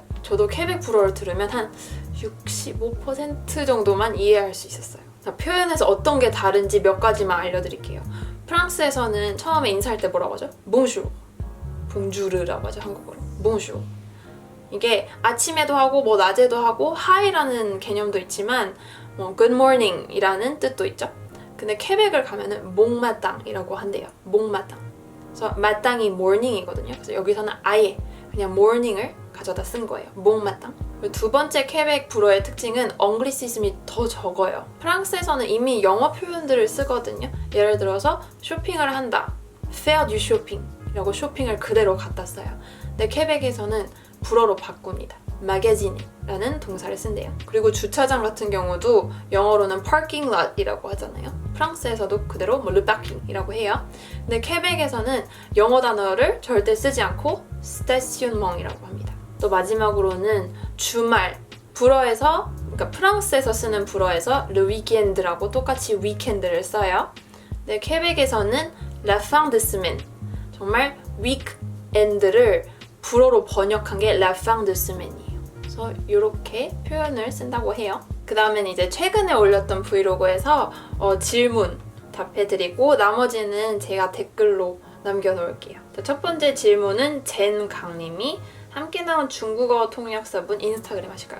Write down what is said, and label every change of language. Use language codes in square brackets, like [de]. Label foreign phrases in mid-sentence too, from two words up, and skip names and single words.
[ko] 저도 퀘벡 불어를 들으면 한 65% 정도만 이해할 수 있었어요. 자, 표현에서 어떤 게 다른지 몇 가지만 알려드릴게요. 프랑스에서는 처음에 인사할 때 뭐라고 하죠? 봉슈, 봉주르라고 하죠, 한국어로. 봉슈. 이게 아침에도 하고 뭐 낮에도 하고 하이라는 개념도 있지만 뭐 [en] good morning [ko] 이라는 뜻도 있죠. 근데 퀘벡을 가면은 몽마땅이라고 한대요. 몽마땅. 그래서 마땅이 morning이거든요. 그래서 여기서는 아예 그냥 morning을 가져다 쓴 거예요. 몽마땅. 두 번째 퀘벡 불어의 특징은 엉글리시즘이 더 적어요. 프랑스에서는 이미 영어 표현들을 쓰거든요. 예를 들어서 쇼핑을 한다. [fr] faire du shopping [ko] 이라고 쇼핑을 그대로 갖다 써요. 근데 퀘벡에서는 불어로 바꿉니다. 마가진이라는 동사를 쓴대요. 그리고 주차장 같은 경우도 영어로는 [en] parking lot [ko] 이라고 하잖아요. 프랑스에서도 그대로 [fr] le parking [ko] 이라고 해요. 근데 퀘벡에서는 영어 단어를 절대 쓰지 않고 stationnement이라고 합니다. 또 마지막으로는 주말, 불어에서 그러니까 프랑스에서 쓰는 불어에서 [fr] le weekend [ko] 라고 똑같이 weekend를 써요. 근데 퀘벡에서는 [fr] la fin de semaine, [ko] 정말 weekend를 불어로 번역한 게 [fr] la fin de semaine [ko] 이에요. 그래서 이렇게 표현을 쓴다고 해요. 그 다음엔 이제 최근에 올렸던 브이로그에서 질문 답해드리고 나머지는 제가 댓글로 남겨놓을게요. 첫 번째 질문은 젠강님이 함께 나온 중국어 통역사분 인스타그램 하실까요?